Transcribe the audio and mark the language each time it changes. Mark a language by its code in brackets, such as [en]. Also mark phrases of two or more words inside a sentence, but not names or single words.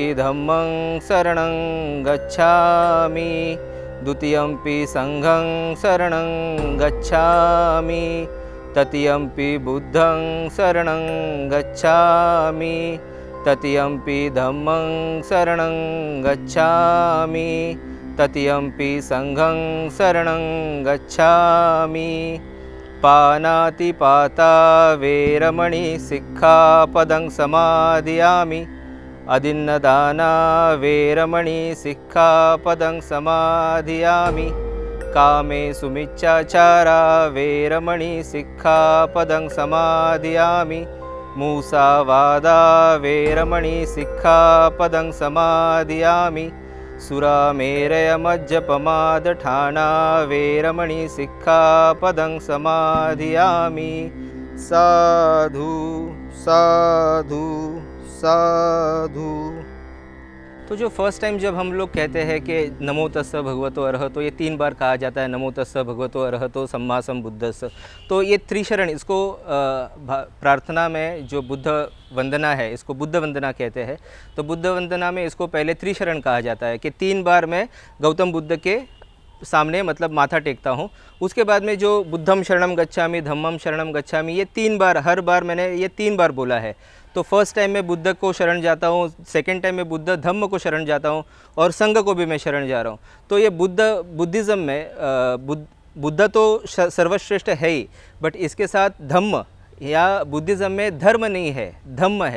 [pi] धम्मं शरणं गच्छामि द्वितीयंपि संघं शरणं गच्छामि तृतीयंपि बुद्धं शरणं गच्छामि तृतीयंपि धम्मं शरणं गच्छामि तृतीयंपि संघं शरणं गच्छामि। पानातिपाता वेरमणि सिक्खापदं समादयामि। अदिन्नदाना वेरमणि सिक्खापदं समादयामि। कामेषु मिच्छाचारा वेरमणि सिक्खापदं समादयामि। मूसावादा वेरमणि सिक्खापदं समादयामि। सुरामेरयमज्जपमादठाना वेरमणि सिक्खापदं समादयामि। साधु साधु साधु। [hi] तो जो [en] first time [hi] जब हम लोग कहते हैं कि [pi] नमो तस्स भगवतो अरहतो, [hi] ये 3 बार कहा जाता है, [pi] नमो तस्स भगवतो अरहतो सम्मा सम्बुद्धस्स। [hi] तो ये त्रिशरण, इसको प्रार्थना में जो बुद्ध वंदना है इसको बुद्ध वंदना कहते हैं। तो बुद्ध वंदना में इसको पहले त्रिशरण कहा जाता है कि 3 बार मैं गौतम बुद्ध के सामने मतलब माथा टेकता हूँ। उसके बाद में जो [pi] बुद्धम शरणम गच्छामि धम्मम शरणम गच्छामि, [hi] ये 3 बार, हर बार मैंने ये 3 बार बोला है। तो [en] first time [hi] मैं बुद्ध को शरण जाता हूँ, [en] second time [hi] मैं बुद्ध धम्म को शरण जाता हूँ और संघ को भी मैं शरण जा रहा हूँ। तो ये बुद्धिज़्म में बुद्ध तो सर्वश्रेष्ठ है ही, बट इसके साथ धम्म या बुद्धिज़्म में धर्म नहीं है, धम्म है।